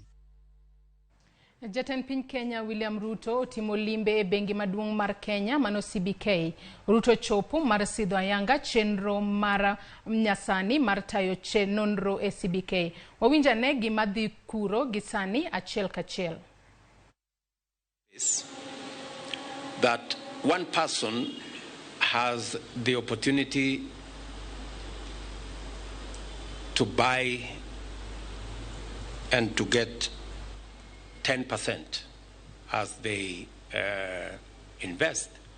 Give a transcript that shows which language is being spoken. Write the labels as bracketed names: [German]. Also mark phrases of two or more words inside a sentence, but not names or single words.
[Luo (Kenya and Tanzania)] Jatend piny Kenya William Ruto timo limbe e bengi maduong' mar Kenya mano CBK. Ruto chopo mar sidho ayanga chenro mar nyasani mar tayo nonro e CBK. Wawinjane gima dhi kuro gisani achiel kachiel. [English] That one person has the opportunity to buy and to get 10% as they invest.